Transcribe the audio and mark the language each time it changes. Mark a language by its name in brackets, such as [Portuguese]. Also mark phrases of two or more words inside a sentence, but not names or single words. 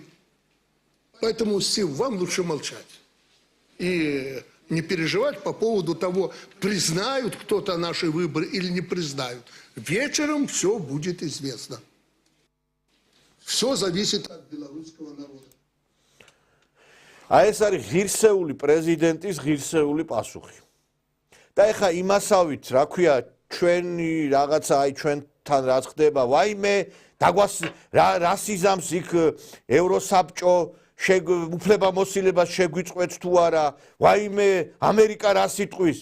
[Russian] Поэтому, Стив, вам лучше молчать. И не переживать по поводу того, признают кто-то наши выборы или не признают. Вечером все будет известно. Все зависит от белорусского народа. [Georgian] აი ეს არის ღირსეული პრეზიდენტის ღირსეული პასუხი. და ეხა იმასავით, რა ქვია, ჩვენი რაღაცა, აი ჩვენთან რაც ხდება, ვაიმე, რასიზმს იქ ევროსაბჭო უფლებამოსილებას შეგვიწყვეტს თუ არა, ვაიმე, ამერიკა რა სიტყვის?